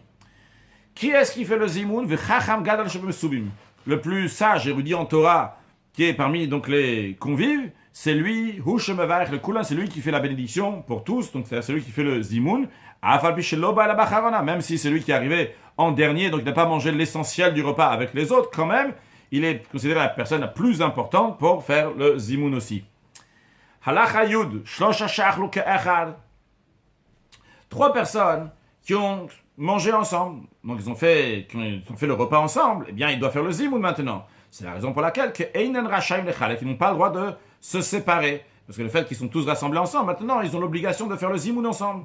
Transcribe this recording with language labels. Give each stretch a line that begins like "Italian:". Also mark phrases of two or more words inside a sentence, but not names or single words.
French: Qui est-ce qui fait le zimoun? Le plus sage érudit en Torah, qui est parmi donc les convives, c'est lui, le Kulan, c'est lui qui fait la bénédiction pour tous, donc c'est celui qui fait le zimoun. Même si c'est lui qui est arrivé en dernier, donc il n'a pas mangé l'essentiel du repas avec les autres, quand même, il est considéré la personne la plus importante pour faire le zimoun aussi.
Hebrew: הלכה יוד, שלושה שאכלו כאחד.
French: 3 personnes qui ont mangé ensemble, donc ils ont fait le repas ensemble, eh bien ils doivent faire le zimoun maintenant. C'est la raison pour laquelle qu'ils n'ont pas le droit de se séparer. Parce que le fait qu'ils sont tous rassemblés ensemble, maintenant ils ont l'obligation de faire le zimoun ensemble.